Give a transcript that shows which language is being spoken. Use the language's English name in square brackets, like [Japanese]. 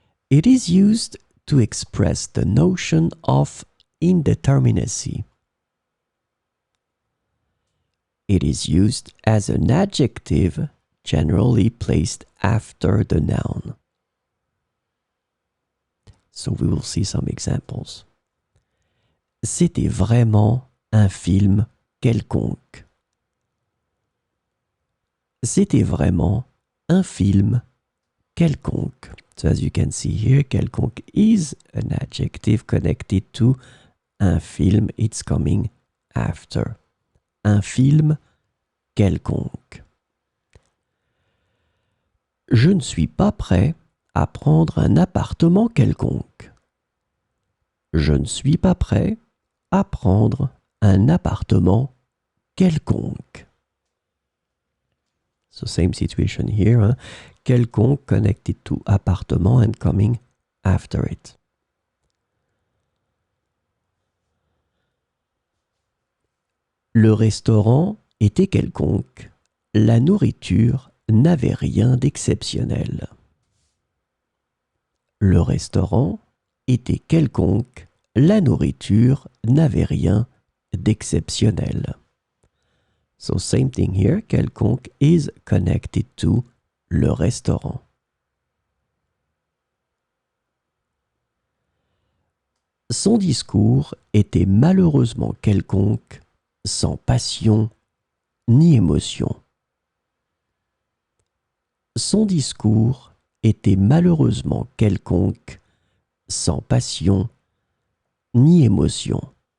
[English] It is used to express the notion of indeterminacy. It is used as an adjective generally placed after the noun. So we will see some examples. [French] C'était vraiment un film quelconque. C'était vraiment un film quelconque. [English] So as you can see here, quelconque is an adjective connected to un film. It's coming after. [French] Un film quelconque. Je ne suis pas prêt à prendre un appartement quelconque. Je ne suis pas prêt à prendre un appartement quelconque. [English] So same situation here. Hein? Quelconque connected to appartement and coming after it. [French] Le restaurant était quelconque. La nourriture n'avait rien d'exceptionnel. Le restaurant était quelconque. La nourriture n'avait rien d'exceptionnel. [English] So same thing here, quelconque is connected to le restaurant. [French] Son discours était malheureusement quelconque, sans passion ni émotion. Son discours était malheureusement quelconque, sans passion ni émotion.